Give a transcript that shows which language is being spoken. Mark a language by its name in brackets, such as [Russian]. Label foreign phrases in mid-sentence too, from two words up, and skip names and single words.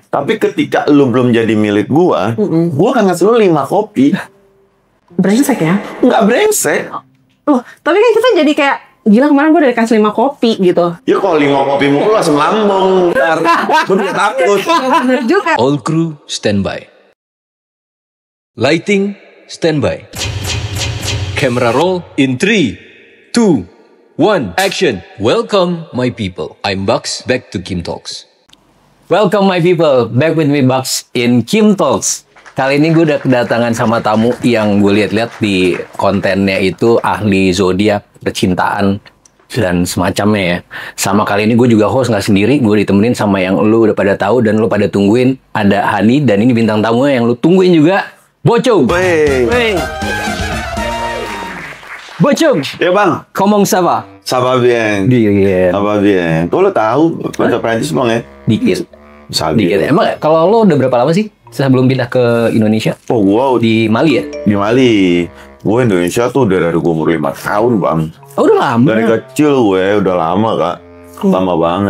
[Indonesian] Tapi ketika lu belum jadi milik gue akan ngasih lu 5 kopi. Brengsek ya? Nggak brengsek. Loh, tapi kan kita jadi kayak gila, kemarin gue udah dikasih 5 kopi gitu. Ya kalau 5 kopi mulu langsung lambung. Gue udah takut. Bener juga. [English] All crew standby. Lighting standby. Camera roll in 3, 2, 1, action. Welcome my people. I'm Bucks, back to Kim Talks. Welcome my people, back with me Bucks in Kim Talks. [Indonesian] Kali ini gue udah kedatangan sama tamu yang gue lihat-lihat di kontennya itu ahli zodiak, percintaan, dan semacamnya ya. Sama kali ini gue juga host nggak sendiri, gue ditemenin sama yang lu udah pada tahu dan lu pada tungguin. Ada Hani dan ini bintang tamunya yang lu tungguin juga, Bocung. Wey. Bocung. Ya bang. [French] Comment ça va? Ça va bien. [Indonesian] Dikit. [French] Ça va bien. [Indonesian] Kok lo tahu bahasa Prancis bang ya? Dikit. Sabi. Emang kalau lo udah berapa lama sih sebelum pindah ke Indonesia? Oh gua Di Mali ya? di Mali. Gue Indonesia tuh udah dari gue umur 5 tahun bang. Oh udah lama. Dari kecil gue udah lama kak. Lama banget.